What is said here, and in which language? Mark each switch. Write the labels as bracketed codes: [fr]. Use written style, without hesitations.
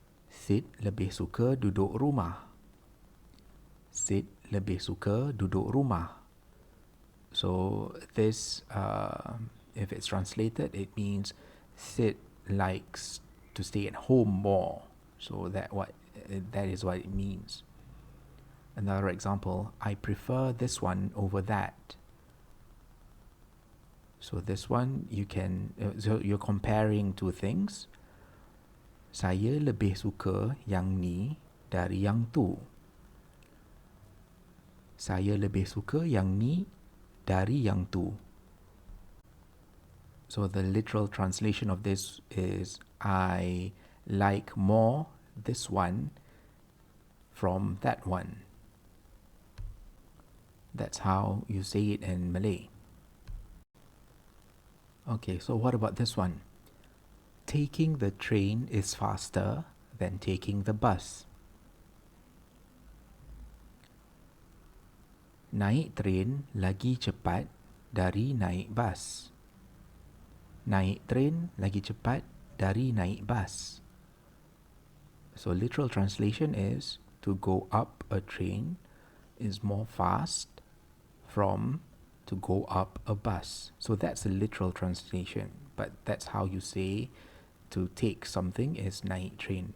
[ms] Sid lebih suka duduk rumah. Sid lebih suka duduk rumah. [en] So this, if it's translated, it means Sid likes to stay at home more. So that is what it means. Another example, I prefer this one over that. So this one you can, so you're comparing two things. [ms] Saya lebih suka yang ni dari yang tu. Saya lebih suka yang ni dari yang tu. [en] So the literal translation of this is I like more this one from that one. That's how you say it in Malay. Okay, so what about this one? Taking the train is faster than taking the bus. [ms] Naik train lagi cepat dari naik bas. Naik train lagi cepat dari naik bas. [en] So literal translation is to go up a train is more fast from to go up a bus. So that's a literal translation, but that's how you say to take something is naik train.